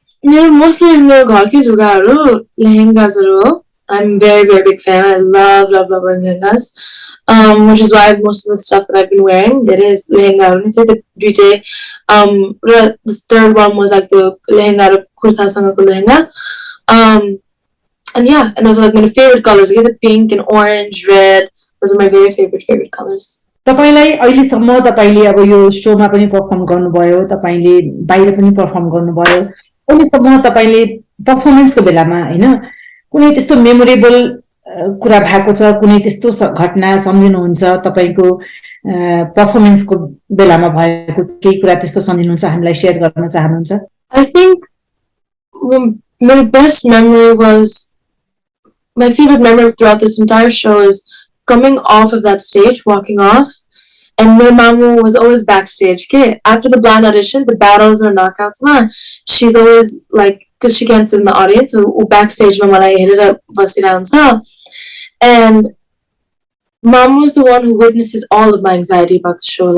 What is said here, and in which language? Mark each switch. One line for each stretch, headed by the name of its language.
Nepali: मेरो मोस्टली मेरो घरकै लुगाहरू लेहेंगासहरू हो.
English: I'm very big fan. I love lehengas. Which is why most of the stuff that I've been wearing, there is lehenga. The this third one was like the lehenga kurta sangako lehenga. And yeah, and those are like my favorite colors. I get the pink and orange, red. Those are my very favorite colors.
Nepali: तपाईलाई अहिलेसम्म तपाईले अब यो शोमा पनि perform गर्नुभयो, तपाईले बाहिर पनि परफर्म गर्नुभयो. अहिलेसम्म तपाईले परफर्मेन्सको बेलामा हैन कुनै त्यस्तो मेमोरेबल कुरा भएको छ, कुनै त्यस्तो घटना सम्झिनुहुन्छ तपाईको परफर्मेन्सको बेलामा भएको केही कुरा त्यस्तो सम्झिनुहुन्छ हामीलाई शेयर गर्न चाहनुहुन्छ?
English: I think my best memory was my favorite memory throughout this entire show is coming off of that stage, walking off, and my mamu was always backstage. Okay? After the blind audition, the battles or knockouts, man, she's always like, because she can't sit in the audience, so backstage, mama, I hit it up, bust it down, and mamu's the one who witnesses all of my anxiety about the show.